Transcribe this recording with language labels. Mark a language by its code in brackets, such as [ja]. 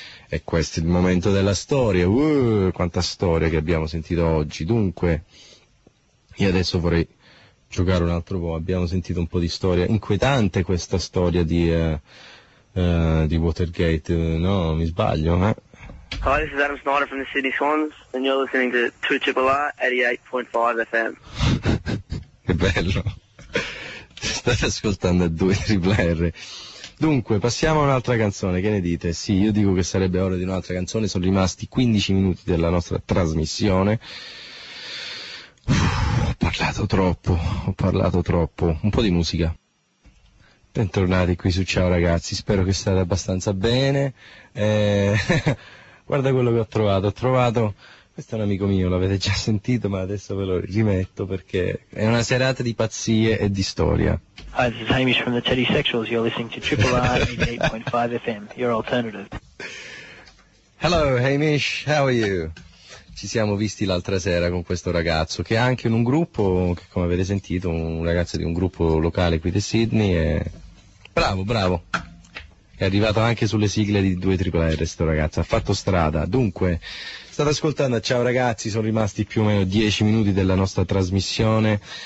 [it] E questo è il momento della storia. Quanta storia che abbiamo sentito oggi. Dunque, io adesso vorrei giocare un altro po'. Abbiamo sentito un po' di storia. Inquietante questa storia di Watergate, no, mi sbaglio, eh? [en] Hi, this is Adam Snyder from the Sydney Swans, and you're listening to 2RRR 88.5 FM. [it] Che bello. state ascoltando a 2RRR. Dunque, passiamo a un'altra canzone, che ne dite? Sì, io dico che sarebbe ora di un'altra canzone, sono rimasti 15 minuti della nostra trasmissione. Ho parlato troppo, un po' di musica. Bentornati qui su Ciao Ragazzi, spero che state abbastanza bene. Guarda quello che ho trovato, questo è un amico mio, l'avete già sentito, ma adesso ve lo rimetto perché è una serata di pazzie e di storia. [en] Hi, this is Hamish from the Teddy Sexuals, you're listening to Triple R 88.5 FM, your alternative. Hello Hamish, how are you? [it] Ci siamo visti l'altra sera con questo ragazzo, che è anche in un gruppo, che come avete sentito, un ragazzo di un gruppo locale qui di Sydney, e bravo. È arrivato anche sulle sigle di 2RRR sto ragazzo, ha fatto strada. Dunque, state ascoltando Ciao Ragazzi, sono rimasti più o meno 10 minuti della nostra trasmissione.